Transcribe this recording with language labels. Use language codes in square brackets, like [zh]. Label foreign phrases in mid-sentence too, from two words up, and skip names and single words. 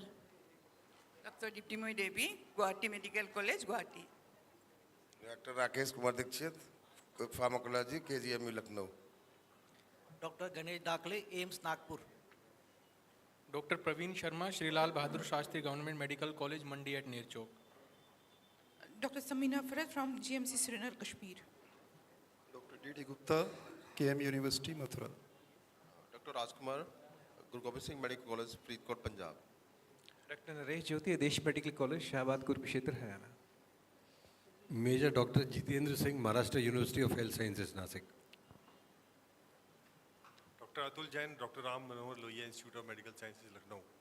[en] Dr. Diptimoy Devi, Guwahati Medical College, Guwahati. Dr. Rakesh Kumar Dixit, Pharmacology, KGMU, Lucknow. Dr. Ganesh Dakle, AIMS, Nagpur. Dr. Praveen Sharma, Shri Lal Bahadur Shastri Government Medical College, Mandi at Neer Chowk. Dr. Samina Farad from GMC Srinagar, Kashmir. Dr. D.D. Gupta, KM University, Mathura. Dr. Rajkumar, Guru Gobind Singh Medical College, Faridkot, Punjab. Dr. Naresh Jyoti, Adesh Medical College, Shahabad, Kurukshetra, Haryana. Major Dr. Jitendra Singh, Maharashtra University of Health Sciences, Nasik. Dr. Atul Jain, Dr. Ram Manohar Lohia Institute of Medical Sciences, Lucknow.